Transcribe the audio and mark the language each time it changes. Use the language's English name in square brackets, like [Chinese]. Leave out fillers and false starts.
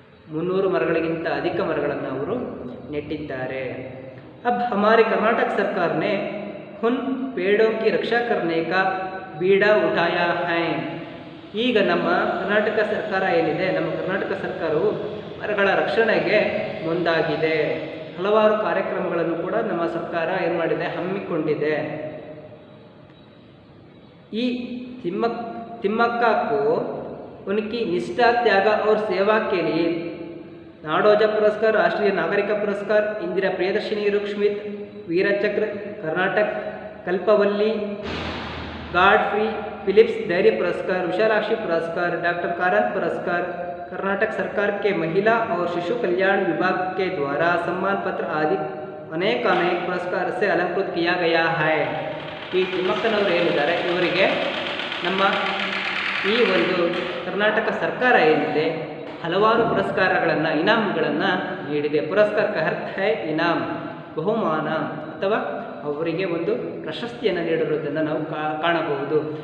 [Kannada] 300 ಮರಗಳಿಗಿಂತ ಅಧಿಕ ಮರಗಳನ್ನು ಅವರು ನೆಟ್ಟಿದ್ದಾರೆ. [Hindi] अब हमारे कर्नाटक सरकार ने उन पेड़ों की रक्षा करने का बीड़ा उठाया है. [Kannada] ಈಗ ನಮ್ಮ ಕರ್ನಾಟಕ ಸರ್ಕಾರ ಏನಿದೆ, ನಮ್ಮ ಕರ್ನಾಟಕ ಸರ್ಕಾರವು ಮರಗಳ ರಕ್ಷಣೆಗೆ ಮುಂದಾಗಿದೆ. ಹಲವಾರು ಕಾರ್ಯಕ್ರಮಗಳನ್ನು ಕೂಡ ನಮ್ಮ ಸರ್ಕಾರ ಏನು ಮಾಡಿದೆ, ಹಮ್ಮಿಕೊಂಡಿದೆ. [Hindi] ಈ तिम्मक्का को उनकी निष्ठा, त्याग और सेवा के लिए नाडोजा पुरस्कार, राष्ट्रीय नागरिक पुरस्कार, इंदिरा प्रियदर्शिनी रुक्मित वीरचक्र, कर्नाटक कल्पवल्ली गॉडफ्री फिलिप्स धैर्य पुरस्कार, विशालाक्षी पुरस्कार, डॉक्टर कारांत पुरस्कार, कर्नाटक सरकार के महिला और शिशु कल्याण विभाग के द्वारा सम्मान पत्र आदि अनेक पुरस्कार से अलंकृत किया गया है. [Kannada] ಈ ತಿಮ್ಮಕ್ಕನವರು ಏನಿದ್ದಾರೆ, ಇವರಿಗೆ ನಮ್ಮ ಈ ಒಂದು ಕರ್ನಾಟಕ ಸರ್ಕಾರ ಏನಿದೆ ಹಲವಾರು ಪುರಸ್ಕಾರಗಳನ್ನು, ಇನಾಮ್ಗಳನ್ನು ನೀಡಿದೆ. ಪುರಸ್ಕಾರ [Hindi] ಅರ್ಥ ಹೈ ಇನಾಮ್, [Kannada] ಬಹುಮಾನ ಅಥವಾ ಅವರಿಗೆ ಒಂದು ಪ್ರಶಸ್ತಿಯನ್ನು ನೀಡಿರುವುದನ್ನು ನಾವು ಕಾಣಬಹುದು.